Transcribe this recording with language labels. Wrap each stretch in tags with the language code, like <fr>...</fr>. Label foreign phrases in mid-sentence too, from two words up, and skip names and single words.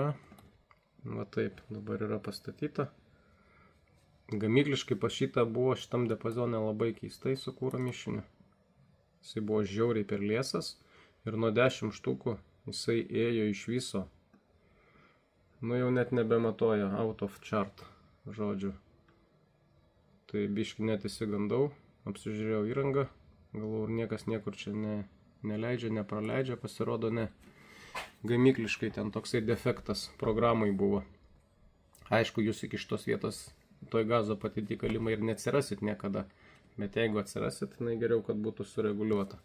<lt>Va taip, dabar yra pastatyta. Gamykliškai pašyta buvo šitam diapazone labai keistai su kūro mišiniu. Jisai buvo žiauriai per liesas ir nuo 10 štukų jisai ėjo iš viso. Nu, jau net nebematoja,</lt> <en>out of chart,</en> <lt>žodžiu. Tai biški net įsigandau, apsižiūrėjau įrangą, galvoju, niekas niekur čia neleidžia, nepraleidžia, pasirodo ne. Gamykliškai ten toksai defektas programai buvo. Aišku, jūs iki šitos vietos toj gazo padėty galimai ir neatsirasit niekada, bet jeigu atsirasit, tai geriau, kad būtų sureguliuota.</lt>